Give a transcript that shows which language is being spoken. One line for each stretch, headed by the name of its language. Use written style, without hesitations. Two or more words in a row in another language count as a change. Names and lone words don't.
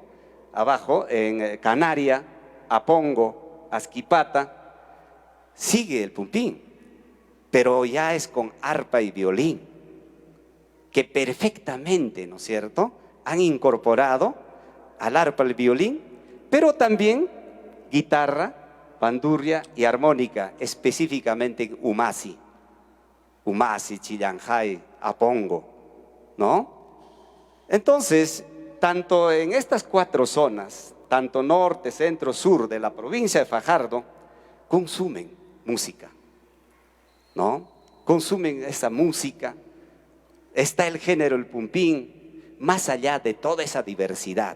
Spanish: Abajo, en Canaria, Apongo, Asquipata, sigue el pumpín, pero ya es con arpa y violín, que perfectamente, ¿no es cierto?, han incorporado al arpa, al violín, pero también guitarra, bandurria y armónica, específicamente umasi, chillanjay, apongo, ¿no? Entonces, tanto en estas 4 zonas, tanto norte, centro, sur de la provincia de Fajardo, consumen música, ¿no? Consumen esa música. Está el género, el pumpín, más allá de toda esa diversidad.